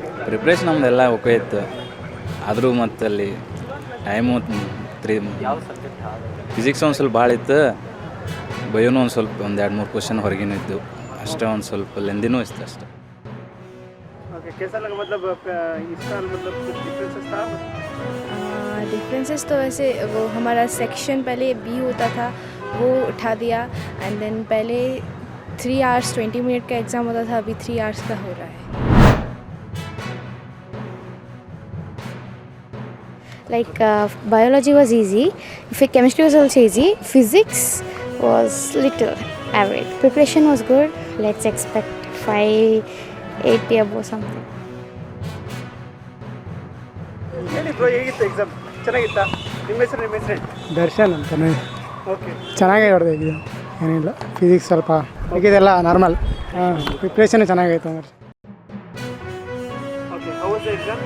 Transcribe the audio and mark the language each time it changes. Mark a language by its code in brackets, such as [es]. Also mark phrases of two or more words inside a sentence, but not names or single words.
[kn] ಪ್ರಿಪ್ರೇಷನ್ ನಮ್ಮದೆಲ್ಲ ಓಕೆ ಇತ್ತು. ಆದರೂ ಮತ್ತು ಅಲ್ಲಿ ಟೈಮು ಫಿಸಿಕ್ಸ್ ಒಂದು ಸ್ವಲ್ಪ ಭಾಳ ಇತ್ತು. ಬಯೋನು ಒಂದು ಸ್ವಲ್ಪ ಒಂದು 2-3 ಕ್ವಶನ್ ಹೊರಗಿನೂ ಇದ್ದು ಅಷ್ಟೇ. ಒಂದು ಸ್ವಲ್ಪ ಲೆಂದಿನೂ ಇತ್ತು ಅಷ್ಟೇ. [hi] ओके, कैसा लगा मतलब इस साल मतलब कुछ डिफरेंसेस था? डिफरेंसेस तो वैसे वो हमारा सेक्शन पहले बी होता था, वो उठा दिया. [en] and then [hi] पहले 3 आवर्स 20 मिनट का एग्ज़ाम होता था, अभी 3 आवर्स का हो रहा है. [en] Like biology was easy, chemistry was also easy, physics was little average. Preparation was good. Let's expect 5-8 above something. [kn] ಹೇಳಿ ಬ್ರೋ, ಹೇಗಿತ್ತು ಎಕ್ಸಾಮ್? ಚೆನ್ನಾಗಿತ್ತಾ? ನಿಮ್ಮ ಹೆಸರು? ದರ್ಶನ್ ಅಂತಾನೆ. ಓಕೆ, ಚೆನ್ನಾಗೇ ಹೊಡೆದ ಎಕ್ಸಾಮ್, ಏನಿಲ್ಲ. ಫಿಸಿಕ್ಸ್ ಸ್ವಲ್ಪ ಇದೆಲ್ಲ ನಾರ್ಮಲ್. ಪ್ರಿಪ್ರೇಷನ್ ಚೆನ್ನಾಗೈತೆ ಅಂದ್ರೆ. [en] Okay, how was the exam?